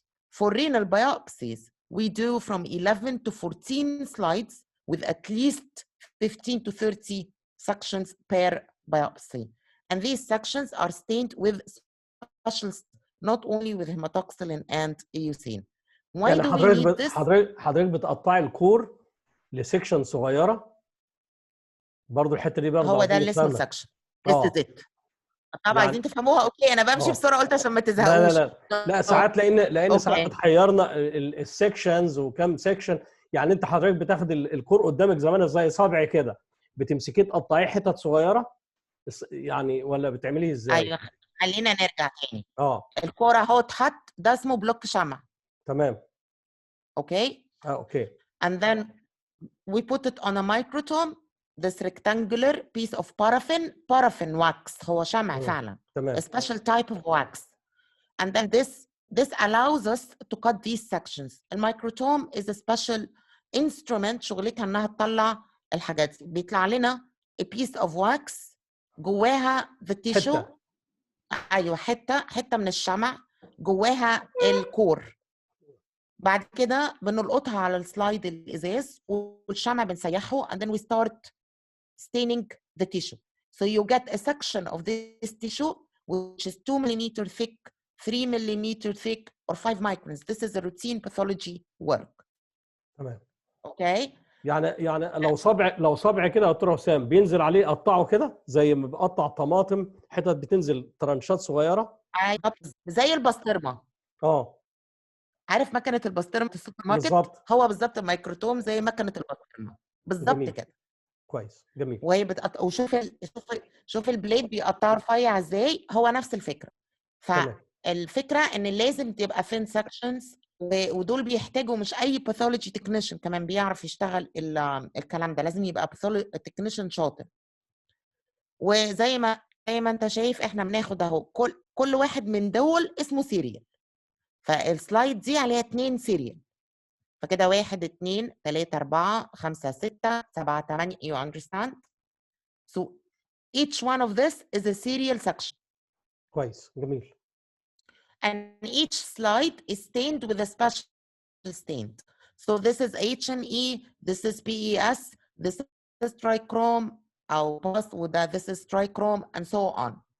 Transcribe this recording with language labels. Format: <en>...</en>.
<en>For renal biopsies, we do from 11 to 14 slides with at least 15 to 30 sections per biopsy. And these sections are stained with special, not only with hematoxylin and eosin. Why</en> <ar>يعني</ar> <en>do we need this?</en> <ar>حضرتك بتقطعي الكور لسكشن صغيره برضو الحته دي برضو هو ده اللي اسمه نفهمها. سكشن.</ar> <en>This is it.</en> <ar>طبعا عايزين تفهموها. اوكي انا بمشي بسرعه قلت عشان ما تزهقوش. لا ساعات لان ساعات بتحيرنا السكشنز وكم سكشن. يعني انت حضرتك بتاخد الكور قدامك زمان زي صابعي كده، بتمسكيه تقطعيه حتت صغيره يعني، ولا بتعمليه ازاي؟ ايوه خلينا نرجع تاني. الكور اهو اتحط، ده اسمه بلوك شمع. تمام. اوكي. اوكي.</ar> <en>And then we put it on a microtome, this rectangular piece of paraffin wax.</en> <ar>هو شمع فعلا. تمام.</ar> <en>A special type of wax. And then this This allows us to cut these sections.</en> <ar>الميكروتوم</ar> <en>is a special instrument</en> <ar>شغلتها انها تطلع الحاجات دي. بيطلع لنا</ar> <en>a piece of wax</en> <ar>جواها</ar> <en>the tissue.</en> <ar>ايوه حته من الشمع جواها الكور. بعد كده بنلقطها على السلايد الازاز والشمع بنسيحه</ar> <en>and then we start staining the tissue. So you get a section of this tissue which is 2 millimeter thick, 3 millimeter thick, or 5 microns. This is a routine pathology work.</en> <ar>تمام.</ar> <en>Okay.</en> <ar>يعني لو صبع كده يا دكتور وسام بينزل عليه يقطعه كده زي ما بقطع طماطم، حتت بتنزل ترانشات صغيره. زي البسطرمه. عارف مكنه البسطرمه في السوبر ماركت؟ بالظبط. هو بالظبط الميكروتوم زي مكنه البسطرمه بالظبط كده. كويس، جميل. وهي وشوف شوف البليد بيقطعه رفيع ازاي، هو نفس الفكره. فالفكره ان لازم تبقى ثين سكشنز، ودول بيحتاجوا مش اي باثولوجي تكنيشن كمان بيعرف يشتغل الكلام ده، لازم يبقى تكنيشن شاطر. وزي ما انت شايف احنا بناخد اهو كل واحد من دول اسمه سيريال. فالسلايد دي عليها 2 سيريال، فكده 1 2 3 4 5 6 7 8.</ar> <en>you understand? So each one of this is a serial section.</en> <ar>كويس، جميل.</ar> <en>And each slide is stained with a special stain. So this is H&E, this is PES, this is trichrome,</en> <ar>أو وده</ar> <en>this is trichrome, and so on.</en>